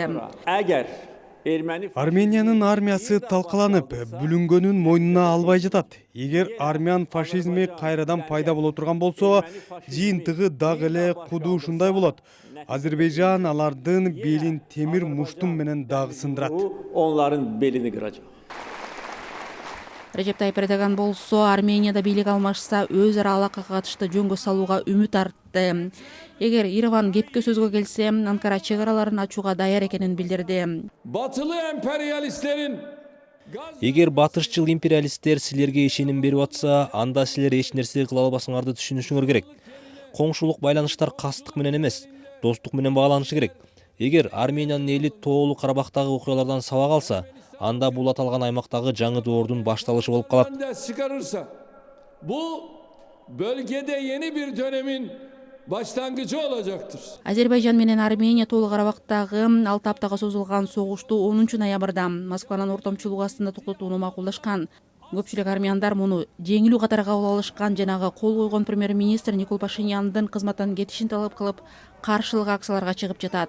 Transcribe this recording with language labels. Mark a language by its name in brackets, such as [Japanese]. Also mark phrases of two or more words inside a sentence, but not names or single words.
[Kyrgyz] Армениянын армиясы талкаланып, бүлүнгөнүн мойнуна албай жатат. Эгер армян фашизми кайрадан пайда боло турган болсо, жыйынтыгы дагы эле куду ушундай болот. Азербайжан алардын белин темир муштум менен дагы сындырат. [Turkish] Onların belini kıracak. [Kyrgyz] Режеп Тайип Эрдоган болсо Арменияда бийлик алмашса өз ара алакага катышты жөнгө салууга үмүт артты. Эгер Ереван кепке сөзгө келсе, Анкара чек араларын ачууга даяр экенин билдирди. Эгер батышчыл империалисттер силерге ишеним берип атса, анда силер эч нерсе кыла албасыңарды түшүнүшүңөр керек. Коңшулук байланыштар кастык менен эмес, достук менен багланышы керек. Эгер Армениянын эли Тоолуу Карабактагы окуялардан сабак алса, анда бул аталган аймактагы жаңы доордун башталышы болуп калат. [Turkish] Bu bölgede yeni bir dönemin başlangıcı olacaktır. [Kyrgyz] Азербайжан менен Армения Тоолуу Карабактагы 6 аптага созулган согушту 10 ноябрда Москванын ортомчулугу астында токтотууну макулдашкан. Көпчүлүк армяндар муну жеңилүү катары кабыл алышкан жанагы кол койгон премьер-министр Никол Пашиняндын кызматтан кетишин талап кылып, каршылык акцияларга чыгып жатат.